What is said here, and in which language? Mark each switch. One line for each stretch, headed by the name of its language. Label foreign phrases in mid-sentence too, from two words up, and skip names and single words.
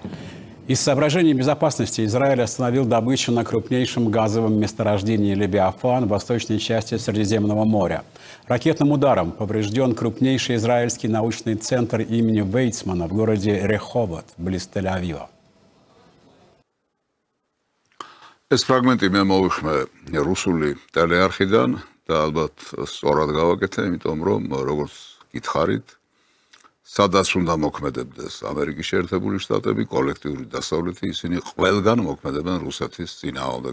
Russian: Из соображений безопасности Израиль остановил добычу на крупнейшем газовом месторождении Левиафан в восточной части Средиземного моря. Ракетным ударом поврежден крупнейший израильский научный центр имени Вейцмана в городе Реховот, близ Тель-Авива.
Georgian: ეს ფრაგმენტი მე მოვიხმე რუსული ტელეარხიდან და ალბათ სწორად გავაკეთე, იმიტომ რომ როგორც გითხარით, სადაც უნდა მოქმედებდეს ამერიკის შეერთებული შტატები, კოლექტიური დასავლეთი, ისინი ყველგან მოქმედებენ რუსეთის წინააღმდეგ.